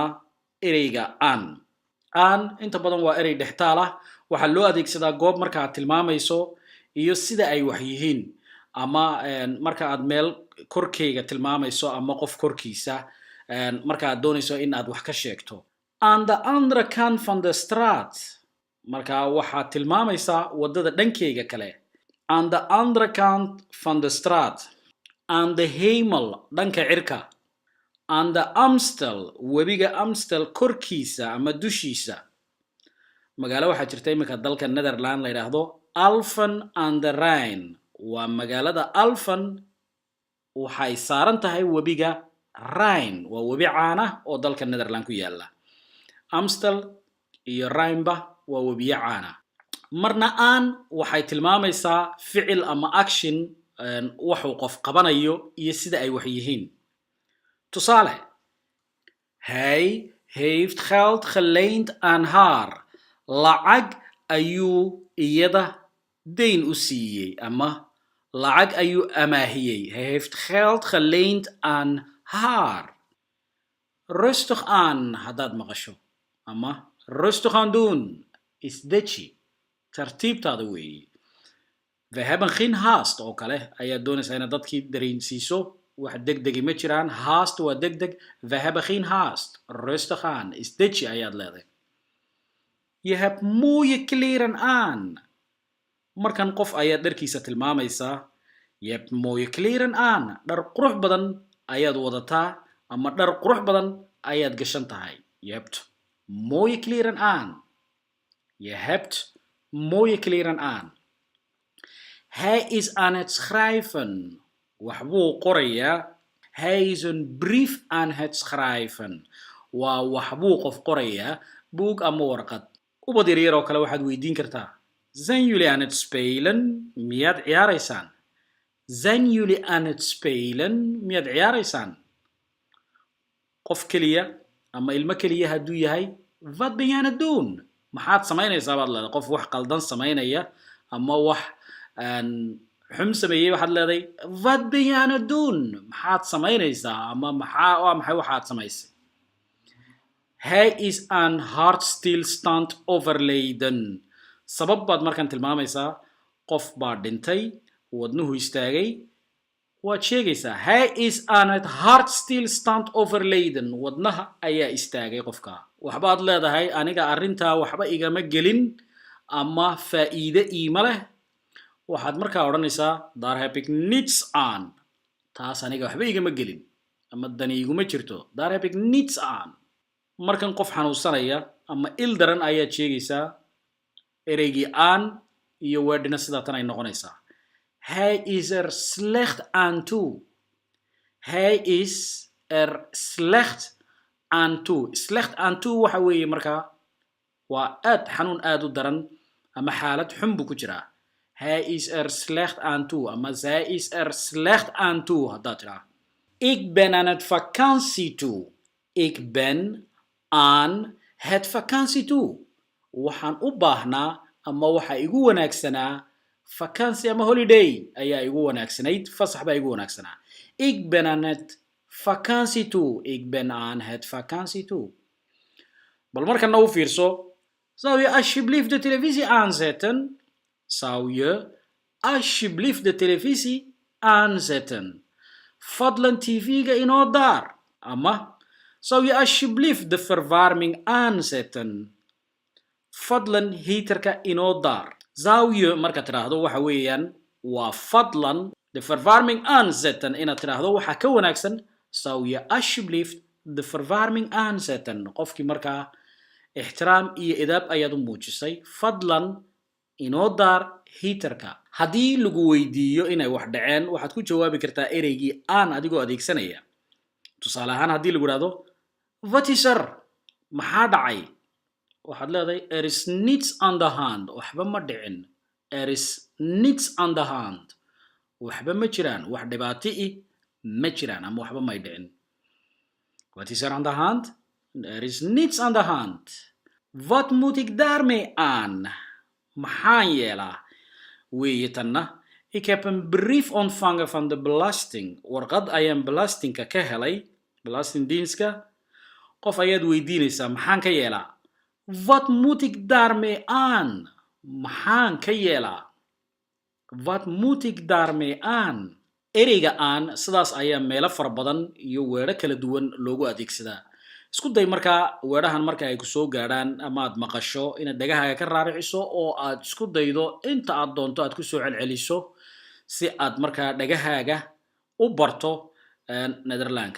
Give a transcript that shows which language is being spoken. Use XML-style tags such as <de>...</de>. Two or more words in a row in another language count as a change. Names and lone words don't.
<so>ereyga an inta badan waa erey dhextaal ah waxaa loo adeegsadaa goob marka aad tilmaamayso iyo sida ay wax yihiin ama marka aad meel korkeyga tilmaamayso ama qof korkiisa marka aad doonayso in aad wax ka sheegto</so> <nl>aan the andere kant van de straat</nl> <so>marka waxaad tilmaamaysaa wadada dhankeyga kale</so> <nl>aan the andere kant van de straat aan de hemel</nl> <so>dhanka cirka</so> <nl>aan de Amstel</nl> <so>webiga Amstel korkiisa ama dushiisa magaalo waxaa jirta imika dalka Netherland la yiraahdo Alphen aan de Rijn waa magaalada Alphen waxay saaran tahay webiga Rijn waa webi caan ah oo dalka Netherland ku yaala Amstel iyo Rijnba waa webiyo caan ah marna aan waxay tilmaamaysaa ficil ama action wuxuu qof qabanayo iyo sida ay wax yihiin tusaale</so> <nl>hij heeft geld geleend aan haar</nl> <so>lacag ayuu iyada deyn u siiyey ama lacag ayuu amaahiyey</so> <nl>hij heeft geld geleend aan haar rustig aan</nl> <so>haddaad maqasho ama</so> <nl>rustig aan doen</nl> <so>isdeji tartiibtaada weeye</so> <nl>we hebben geen haast</nl> <so>oo kale ayaad doonaysaa inaad dadkii dareensiiso wax degdegi ma jiraan haast waa degdeg</so> <nl>we hebben geen haast rustig aan</nl> <so>isdeji ayaad leedahay</so> <nl>je hebt mooie kleren aan</nl> <so>markan qof ayaad dharkiisa tilmaamaysaa</so> <nl>je hebt mooie kleren aan</nl> <so>dhar qurux badan ayaad wadataa ama dhar qurux badan ayaad gashan tahay</so> <nl>je hebt mooie kleren aan je hebt mooie kleren aan hij is aan het schrijven</nl> <so>waxbuu qorayaa</so> <nl>hij is een brief aan het schrijven</nl> <so>waa waxbuu qof qorayaa buug ama warqad ubad yaryar oo kale waxaad weydiin kartaa</so> <nl>zijn jullie aan het spelen</nl> <so>miyaad ciyaaraysaan</so> <nl>zijn jullie aan het spelen</nl> <so>miyaad ciyaaraysaan qof keliya ama ilmo keliya hadduu yahay</so> <nl>wat ben je aan het doen</nl> <so>maxaad samaynaysaa baad leedahay qof wax qaldan samaynaya ama wax xum sameeyey waxaad leedahay</so> <nl>wat ben je aan het doen</nl> <so>maxaad samaynaysaa ama maxay waxaad samaysay</so> <nl>hij is aan hartstilstand overleden</nl> <so>sabab baad markan tilmaamaysaa qof baa dhintay wadnuhu istaagay waad sheegaysaa</so> <nl>hij is aan het hartstilstand overleden</nl> <so>wadnaha ayaa istaagay qofka waxbaad leedahay aniga arrintaa waxba igama gelin ama faa'iide iima leh waxaad markaa odhanaysaa</so> <nl>daar heb ik niets aan</nl> <so>taas aniga waxba igama gelin ama dani iguma jirto</so> <nl>daar heb ik niets aan</nl> <so>markan qof xanuunsanaya ama il daran ayaad sheegaysaa ereygii aan iyo weedhina sidaa tan ay noqonaysaa</so> <nl>hij is er slecht aan toe hij is er slecht aan toe</nl> <so>slecht aan toe waxa weeye markaa waa aad xanuun aad u daran ama xaalad xun buu ku jiraa</so> <nl>hij is er slecht aan toe ama zij is er slecht aan toe</nl> <so>haddaad tidhaa</so> <nl>ik ben aan het vakantie toe ik ben aan het vakantie toe</nl> <so>waxaan u baahnaa ama waxa igu wanaagsanaa vakantie ama holiday ayaa igu wanaagsanayd fasax baa igu wanaagsanaa</so> <nl>ik ben aan het vakantie toe ik ben aan het vakantie toe</nl> <so>bal markana u fiirso</so> <nl>zou je alsjeblieft de televisie aanzetten zou je alsjeblieft de televisie aanzetten</nl> <so>fadlan tv-ga inoo daar ama</so> <nl>zou je alsjeblieft de verwarming aanzetten</nl> <so>fadlan heaterka inoo daar</so> <nl>zou je</nl> <so>markaad tidhaahdo waxa weeyaan waa fadlan</so> <nl>de verwarming aanzetten</nl> <so>inaad tidhaahdo waxaa ka wanaagsan</so> <nl>zou je alsjeblieft de verwarming aanzetten</nl> <so>qofkii markaa ixtiraam iyo edaab ayaad u muujisay fadlan inoo daar heaterka haddii lagu weydiiyo inay wax dhaceen waxaad ku jawaabi kartaa ereygii aan adigoo adeegsanaya tusaale ahaan haddii lagu idhahdo</so> <nl>wat is er</nl> <so>maxaa dhacay waxaad leedahay</so> <nl>er is niets aan the hand</nl> <so>waxba ma dhicin</so> <nl>er is niets aan the hand</nl> <so>waxba ma jiraan wax dhibaato i ma jiraan ama waxba may dhicin</so> <nl>Wat is er aan de hand? Er is niets aan de hand. Wat moet ik daarmee aan?</nl> <so>Maxaan yeelaa? Weeye tanna.</so> <nl>Ik heb een brief ontvangen van de belasting.</nl> <so>Warqad ayaan belastingka ka helay. Belastingdienstka. Qof ayaad weydiinaysaa maxaan ka yeelaa?</so> <nl>Wat moet ik daarmee aan?</nl> <so>Maxaan ka yeelaa?</so> <nl>Wat moet ik daarmee aan?</nl> <so>Ereyga aan sidaas ayaa meelo fara badan iyo weedho kala duwan loogu adeegsadaa. Isku day markaa weedhahan marka ay ku soo gaadhaan ama aad maqasho inaad dhagahaaga ka raariciso oo aad isku daydo inta aad doonto aad ku soo celceliso si aad markaa dhagahaaga u barto Nederlandka.</so>